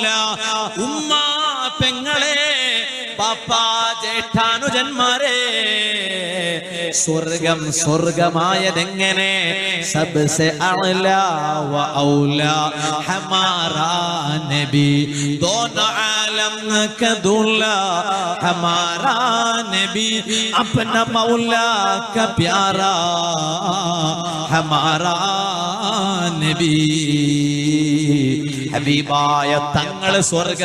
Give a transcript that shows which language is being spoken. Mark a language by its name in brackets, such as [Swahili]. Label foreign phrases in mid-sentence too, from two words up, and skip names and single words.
[Malayalam] ഉമ്മ പെങ്ങളെ, പാപ്പാ ജേഷ്ഠാനുജന്മാരെ, സ്വർഗം സ്വർഗമായതെങ്ങനെ? [Hindi] सबसे आला व औला हमारा नबी दोनों आलम का दूल्हा हमारा नबी अपना मौला का प्यारा हमारा नबी. [Malayalam] ഹബീബായ തങ്ങൾ സ്വർഗ